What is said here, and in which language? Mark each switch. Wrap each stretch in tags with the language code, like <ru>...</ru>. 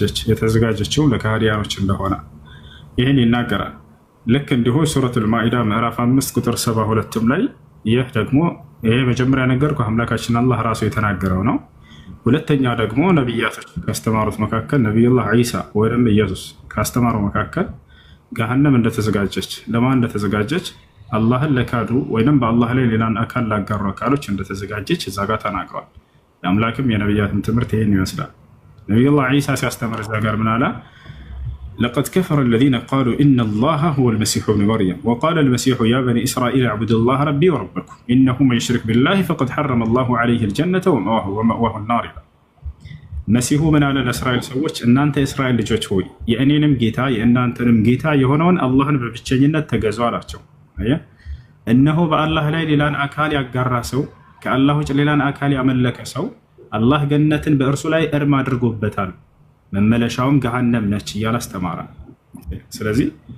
<am>የተዘጋጀችው ለካህዲያኖች እንደሆነ ይህን ይናገራል። ልክ እንዲሁ ሱረቱል ማኢዳ ምዕራፍ 5 ቁጥር 72 ላይ ይህ ደግሞ ይሄ መጀመሪያ ነገርኩ አምላካችን አላህ ራሱ የተናገረው ነው። ሁለተኛ ደግሞ ነብያቶች ካስተማሩት መካከል ነብዩላህ ዒሳ ወይም ኢየሱስ ካስተማሩ መካከል ገሃነም እንደተዘጋጀች ለማን እንደተዘጋጀች አላህን ለካዱ ወይም በአላህ ላይ ሌላን አካል ላጋሩ አካሎች እንደተዘጋጀች እዛ ጋር ተናግረዋል። የአምላክም የነብያትም ትምህርት ይሄን ይመስላል። ነብዩላህ ዒሳ ሲያስተምር እዛ ጋር ምን አለ?</am> <ar>لقد كفر الذين قالوا إن الله هو المسيح ابن مريم وقال المسيح يا بني إسرائيل اعبدوا الله ربي وربكم إنه من يشرك بالله فقد حرم الله عليه الجنة ومأواه النار.</ar> <am>መሲሁ ምን አለ ለእስራኤል ሰዎች? እናንተ የእስራኤል ልጆች ሆይ የእኔንም ጌታ የእናንተንም ጌታ የሆነውን አላህን በብቸኝነት ተገዙ አላቸው። እነሆ በአላህ ላይ ሌላን አካል ያጋራ ሰው፣ ከአላህ ውጭ ሌላን አካል ያመለከ ሰው አላህ ገነትን በእርሱ ላይ እርም አድርጎበታል፣ መመለሻውም ገሃነም ነች እያለ አስተማረ። ስለዚህ</am>